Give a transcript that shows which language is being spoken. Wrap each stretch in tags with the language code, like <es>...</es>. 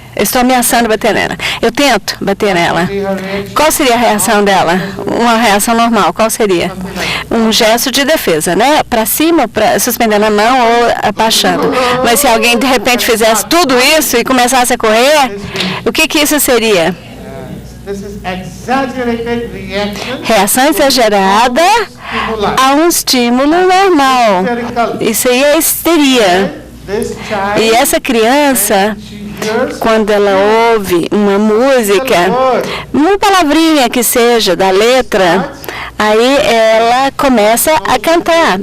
<pt>Eu estou ameaçando bater nela. Eu tento bater nela. Qual seria a reação dela? Uma reação normal, qual seria? Um gesto de defesa, né? Para cima, para suspendendo a mão ou abaixando. Mas se alguém de repente fizesse tudo isso e começasse a correr, o que isso seria?</pt> <en>This is exaggerated reaction.</en> <pt>Reação exagerada a um estímulo normal. Isso aí é histeria.</pt> <en>This child,</en> <pt>E essa criança,</pt> <en>she hears</en> <pt>quando ela ouve uma música, uma palavrinha que seja da letra, aí ela começa a cantar.</pt>